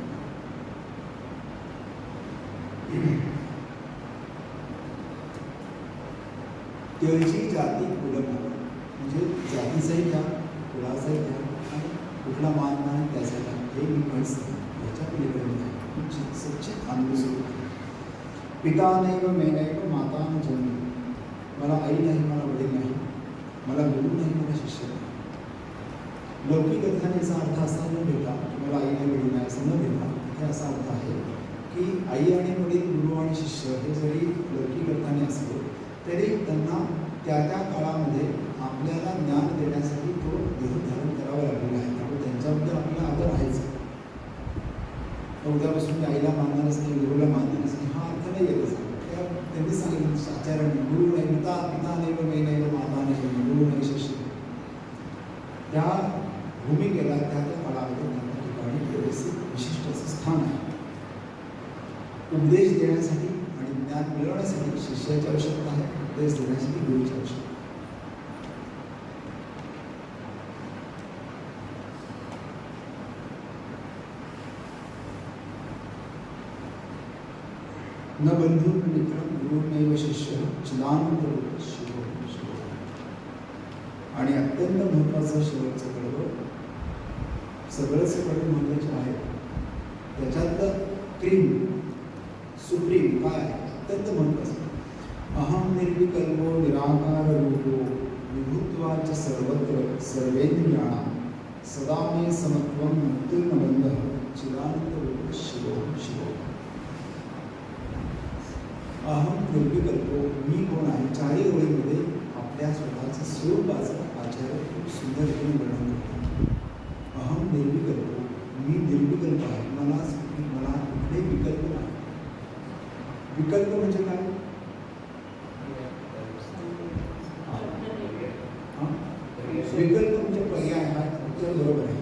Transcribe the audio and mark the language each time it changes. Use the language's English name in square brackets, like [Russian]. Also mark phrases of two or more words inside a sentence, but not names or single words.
[Marathi] त्याची [Sanskrit] जाती कुलम [Marathi] म्हणजे जातीचाही त्याग, कुळाचाही त्याग आणि कुठला मान नाही त्याचा त्याग. हे मी काहीच नाही, याच्या पलीकडे नाही. सच्चित आनंद स्वरूप आहे. [Sanskrit] पिता नैव मे नैव माता न जन्म. [Marathi] मला आई नाही, मला वडील नाही, मला गुरु नाही, मला शिष्य नाही. लौकिक अर्थाने याचा अर्थ असा न घेता, मला आई नाही वडील नाही असं न घेता, हे असा अर्थ आहे की आई आणि वडील, गुरु आणि शिष्य हे जरी लौकिक अर्थाने असले तरी त्यांना त्या त्या काळामध्ये आपल्याला ज्ञान देण्यासाठी तो देह धारण करावा लागलेला आहे. त्यामुळे त्यांच्याबद्दल आपल्याला आदर आहेच. उद्यापासून मी आईला मानणारच नाही, गुरुला मानणारच नाही हा अर्थ नाही येतच. त्यांनी सांगितलं आचार्यांनी, गुरु नाही पिता, [Sanskrit] पिता नैव मे नैव माता नैव, [Marathi] गुरु नाही शिष्य. त्या भूमिकेला त्या त्या काळामध्ये त्या ठिकाणी व्यवस्थित विशिष्ट असं स्थान आहे. उपदेश देण्यासाठी आणि ज्ञान मिळवण्यासाठी शिष्याची आवश्यकता आहे, उपदेश देण्यासाठी गुरुची आवश्यकता. [Sanskrit] न बंधू मित्र गुरु नैव शिष्य चिदानंद शिव शिव. [Marathi] आणि अत्यंत महत्त्वाचं शेवटचं कडवं, सगळंच कडवं महत्त्वाचे आहे. त्याच्यातलं [English] cream supreme [Marathi] काय अत्यंत महत्त्वाचं, [Sanskrit] अहम निर्विकल्पो निराकार रूपो विभुत्वाच सर्वत्र सर्वेंद्रियाणां सदा मे समत्वं मुक्तिर्नबंधः चिदानंद रूप शिव शिव. अहम निर्विकल्पो, [Marathi] मी कोण आहे. 4 ओळीमध्ये आपल्या स्वतःचं स्वरूपाचं आचार्य खूप सुंदर रीतीने वर्णन करतो. [Sanskrit] अहम निर्विकल्पो, [Marathi] मी निर्विकल्प आहे, मला कुठले विकल्प नाही. विकल्प म्हणजे काय, विकल्प म्हणजे पर्याय हा उत्तर बरोबर आहे.